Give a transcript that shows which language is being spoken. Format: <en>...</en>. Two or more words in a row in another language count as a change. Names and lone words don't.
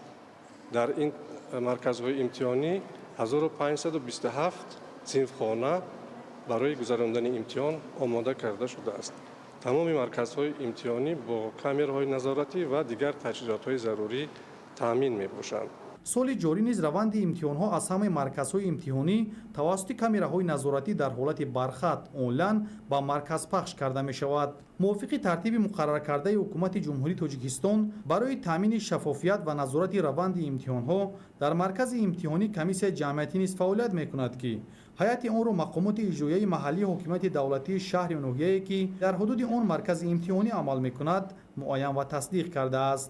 <tg>در این مرکزهای امتحانی 1527 صنفخانه برای گذراندن امتحان آماده کرده شده است. تمام مرکزهای امتحانی با کامرهای نظارتی و دیگر تجهیزات‌های ضروری تامین می‌باشند. соли ҷорӣ низ раванди имтиҳонҳо аз ҳамаи марказҳои имтиҳонӣ тавассути камераҳои назоратӣ дар ҳолати бархат онлайн ба марказ пахш карда мешавад. мувофиқи тартиби муқарраркардаи ҳукумати ҷумҳурии тоҷикистон барои таъмини шаффофият ва назорати раванди имтиҳонҳо дар маркази имтиҳонӣ комиссияи ҷамъиятӣ низ фаъолият мекунад, ки ҳайати онро мақомоти иҷроияи маҳаллии ҳокимияти давлатии шаҳри ноҳияе ки дар ҳудуди он маркази имтиҳонӣ амал мекунад муайян ва тасдиқ кардааст.</tg>